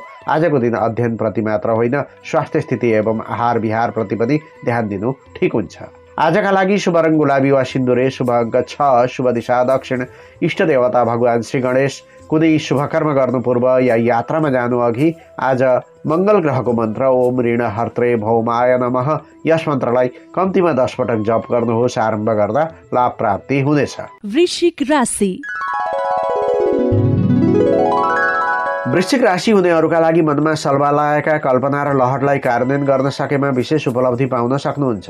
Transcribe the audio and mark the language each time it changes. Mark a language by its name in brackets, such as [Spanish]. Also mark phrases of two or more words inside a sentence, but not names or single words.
[Nepali] आजको दिन अध्ययनप्रति मात्र होइन, स्वास्थ्य स्थिति एवं आहार विहारप्रति पनि ध्यान दिनु ठिक हुन्छ। आजका लागि शुभ रङ गुलाबी वा सिन्दुरे, शुभ अङ्क 6, शुभ दिशा दक्षिण, इष्ट देवता भगवान श्री गणेश। कुनै शुभकर्म गर्नु पूर्व या यात्रामा जानु अघि आज मङ्गल ग्रहको मन्त्र [Sanskrit] ओम ऋण हर्त्रे भौमाय नमः [Nepali] यस मन्त्रलाई कम्तीमा 10 पटक जप गर्नुहोस्। आरम्भ गर्दा लाभ प्राप्ति हुनेछ। वृश्चिक राशि। वृश्चिक राशि हुनेहरूका लागि मनमा सल्वा लागेका कल्पना र लहरलाई कार्यान्वयन गर्न सकेमा विशेष उपलब्धि पाउन सक्नुहुन्छ।